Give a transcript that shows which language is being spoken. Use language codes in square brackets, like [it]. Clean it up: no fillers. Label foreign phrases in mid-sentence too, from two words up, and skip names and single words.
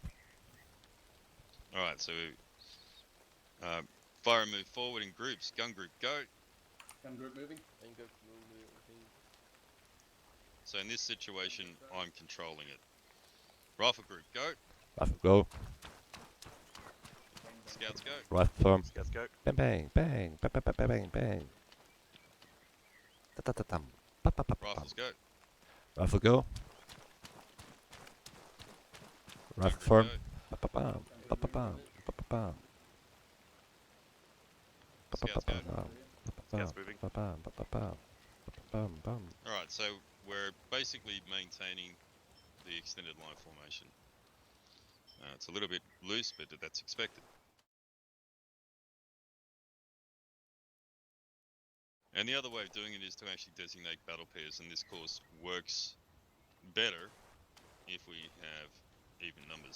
[en] Alright, so fire and move forward in groups. Gun group, go. Gun group moving. So in this situation, I'm controlling it. Rifle group, go. Rifle go. Scouts, go. Rifle firm. Scouts go. Bang, bang, bang, bang, bang, bang, bang, bang. Ta-ta-ta-tam. Rifles, go. Rifle go. Rifle firm. Ba-ba-bam, ba-ba-bam, ba-ba-bam. Scouts, go. Scouts moving. Ba-bam, ba-ba-bam, ba-ba-bam, bam. Alright, so we're basically maintaining the extended line formation. It's a little bit loose, but that's expected. And the other way of doing it is to actually designate battle pairs, and this course works better if we have even numbers.